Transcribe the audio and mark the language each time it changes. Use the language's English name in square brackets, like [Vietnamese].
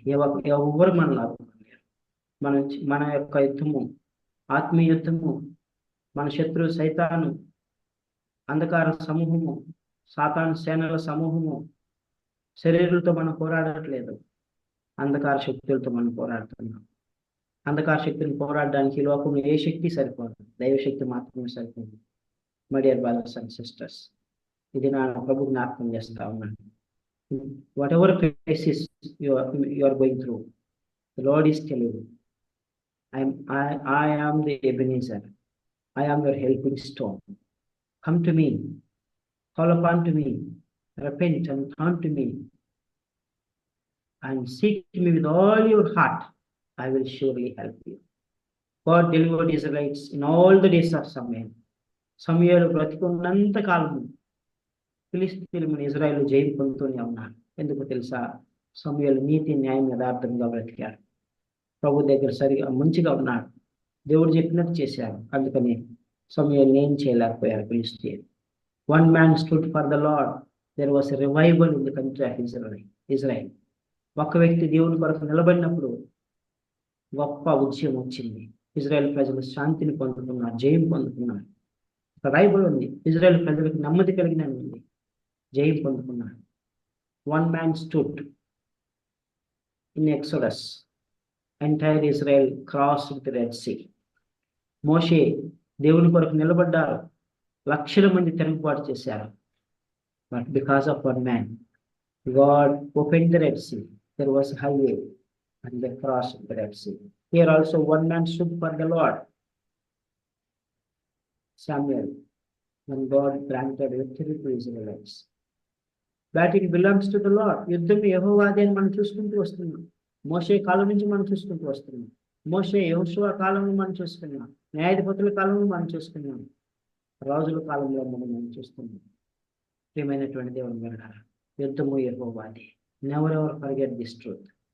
[Telugu] ఎవరు మనల్ని ఆదుకునేవారు? మన యొక్క యుద్ధము, ఆత్మీయ యుద్ధము, మన శత్రువు సైతాను, అంధకార సమూహము, సాతాను సేనల సమూహము, శరీరులతో మనం పోరాడట్లేదు, అంధకార శక్తులతో మనం పోరాడుతున్నాం. అంధకార శక్తిని పోరాడడానికి ఈ లోకంలో ఏ శక్తి సరిపోదు, దైవశక్తి మాత్రమే సరిపోదు. [English] my dear brothers and sisters, [Telugu] ఇది నా ప్రభు జ్ఞాపకం చేస్తా ఉన్నాను. [English] Whatever crisis you are going through, the Lord is telling you, I am the Ebenezer. I am your helping stone. Come to me, call upon to me, repent and turn to me, and seek me with all your heart. I will surely help you. God delivered Israelites in all the days of Samuel. [Telugu] సమూయేలు బ్రతికున్నంత కాలము ఫిలిష్తీయుల మీద ఇజ్రాయేలు జయం పొందుతూనే ఉన్నారు. ఎందుకు తెలుసా? సమూయేలు నీతి, న్యాయం, యథార్థంగా బ్రతికారు. ప్రభు దగ్గర సరిగా మంచిగా ఉన్నాడు. దేవుడు చెప్పినట్టు చేశారు. అందుకని సమూయేలు ఏం చేయలేకపోయారు ఫిలిష్తీయులు. [English] One man stood for the Lord. There was a revival in the country of Israel. [Telugu] ఒక్క వ్యక్తి దేవుని కొరకు నిలబడినప్పుడు గొప్ప ఉద్యమం వచ్చింది. ఇజ్రాయెల్ ప్రజలు శాంతిని పొందుతున్నారు, జయం పొందుతున్నారు. బైబిల్ ఉంది, ఇజ్రాయెల్ ప్రజలకు నెమ్మది కలిగిన ఉంది, జయం పొందుకున్నాడు. [English] One man stood in Exodus. Entire Israel crossed the Red Sea. [Telugu] మోషే దేవుని కొరకు నిలబడ్డారు, లక్షల మంది తిరుగుబాటు చేశారు. [English] But because of one man, God opened the Red Sea. There was highway and they crossed the Red Sea. Here also one man stood for the Lord, Samuel, when God granted victory to Israelites. Battle belongs to the Lord. [Telugu] యుద్ధం యెహోవాదే అని మనం చూసుకుంటూ వస్తున్నాం. మోషే కాలం నుంచి మనం చూసుకుంటూ వస్తున్నాం. మోషే యెహోషువ కాలంలో మనం చూసుకున్నాం. న్యాయాధిపతుల కాలంలో మనం చూసుకున్నాం. రాజుల కాలంలో మనం చూస్తున్నాం. ప్రియమైనటువంటి దేవుని విన్నారా, యుద్ధము యెహోవాది. [English] Never ever forget this truth.